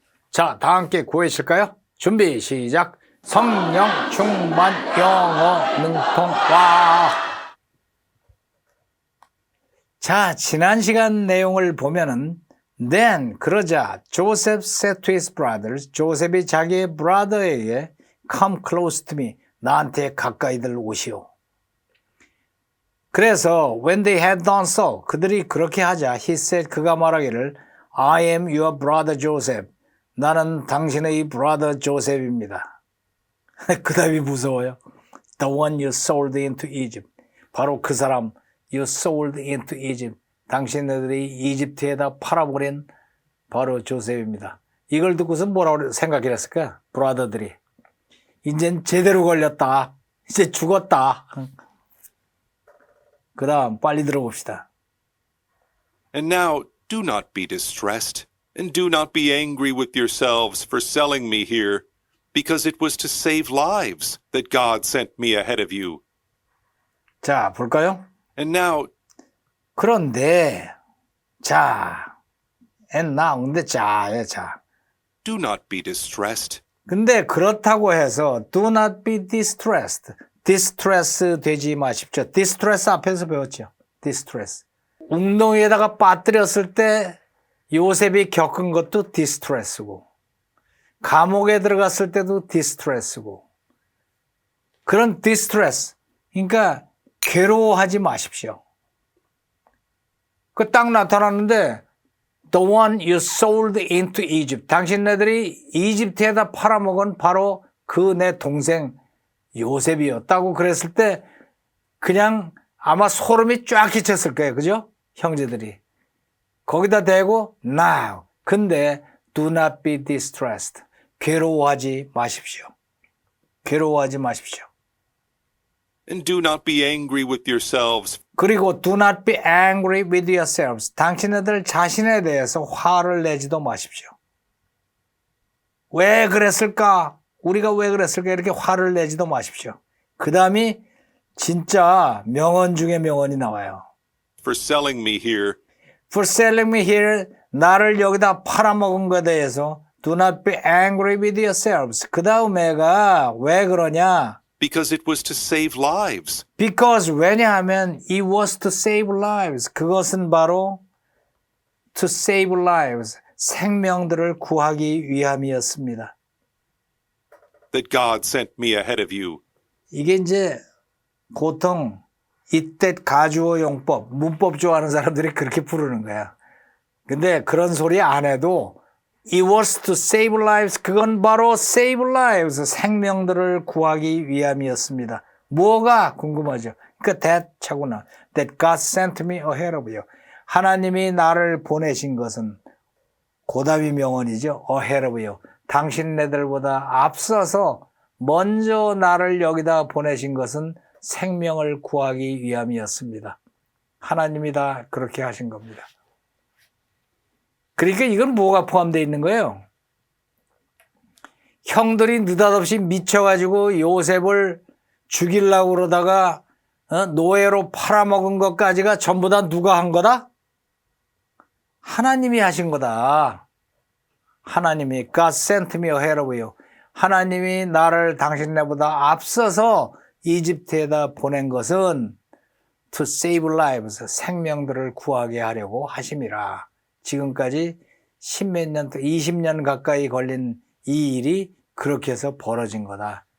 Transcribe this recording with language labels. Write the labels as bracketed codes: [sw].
[ko] 자, 다 함께 구해실까요? 준비 시작. 성령 충만 영어 능통 와. 자, 지난 시간 내용을 보면은 [en] Then [ko] 그러자 [en] Joseph said to his brothers, [ko] 조셉이 자기의 brother에게 [en] Come close to me, [ko] 나한테 가까이들 오시오. 그래서 [en] when they had done so, [ko] 그들이 그렇게 하자 [en] he said, [ko] 그가 말하기를 [en] I am your brother Joseph, [ko] 나는 당신의 [en] brother Joseph입니다. [ko] 그 답이 무서워요. [en] The one you sold into Egypt, [ko] 바로 그 사람 [en] you sold into Egypt, [ko] 당신들이 이집트에다 팔아버린 바로 조셉입니다. 이걸 듣고서 뭐라고 생각했을까? 브라더들이. 이젠 제대로 걸렸다. 이제 죽었다. 그 다음 빨리 들어봅시다. [en] And now do not be distressed, and do not be angry with yourselves for selling me here, because it was to save lives that God sent me ahead of you. [ko] 자, 볼까요? [en] And now [ko] 그런데 자, [en] and now [ko] 근데 자예요, 자. [en] do not be distressed. [ko] 근데 그렇다고 해서 [en] do not be distressed. [ko] distress 되지 마십시오. distress 앞에서 배웠죠. [en] distress. [ko] 웅덩이에다가 빠뜨렸을 때 요셉이 겪은 것도 distress고, 감옥에 들어갔을 때도 distress고, 그런 distress, 그러니까 괴로워하지 마십시오. 그 딱 나타났는데 [en] The one you sold into Egypt, [ko] 당신네들이 이집트에다 팔아먹은 바로 그 내 동생 요셉이었다고 그랬을 때 그냥 아마 소름이 쫙 끼쳤을 거예요. 그죠? 형제들이. 거기다 대고 now. 근데 [en] do not be distressed. [ko] 괴로워하지 마십시오. 괴로워하지 마십시오. [en] And do not be angry with yourselves. [ko] 그리고 [en] do not be angry with yourselves. [ko] 당신네들 자신에 대해서 화를 내지도 마십시오. 왜 그랬을까? 우리가 왜 그랬을까? 이렇게 화를 내지도 마십시오. 그 다음이 진짜 명언 중에 명언이 나와요. [en] For selling me here, For selling me here, [ko] 나를 여기다 팔아먹은 것에 대해서 [en] do not be angry with yourselves. [ko] 그 다음에가 왜 그러냐? [en] because it was to save lives. Because [ko] 왜냐하면 [en] it was to save lives. [ko] 그것은 바로 [en] to save lives. [ko] 생명들을 구하기 위함이었습니다. [en] That God sent me ahead of you. [ko] 이게 이제 보통 이때 가주어 용법, 문법 좋아하는 사람들이 그렇게 부르는 거야. 근데 그런 소리 안 해도 [en] It was to save lives. [ko] 그건 바로 [en] save lives. [ko] 생명들을 구하기 위함이었습니다. 뭐가 궁금하죠? 그 that 차구나. [en] That God sent me ahead of you. [ko] 하나님이 나를 보내신 것은 고다비 명언이죠. [en] ahead of you. [ko] 당신네들보다 앞서서 먼저 나를 여기다 보내신 것은 생명을 구하기 위함이었습니다. 하나님이 다 그렇게 하신 겁니다. 그러니까 이건 뭐가 포함되어 있는 거예요? 형들이 느닷없이 미쳐가지고 요셉을 죽이려고 그러다가 노예로 팔아먹은 것까지가 전부 다 누가 한 거다? 하나님이 하신 거다. 하나님이 [en] God sent me ahead of you. [ko] 하나님이 나를 당신네보다 앞서서 이집트에다 보낸 것은 [en] to save lives, [ko] 생명들을 구하게 하려고 하심이라. 지금까지 10몇 년, 20년 가까이 걸린 이 일이 그렇게 해서 벌어진 거다.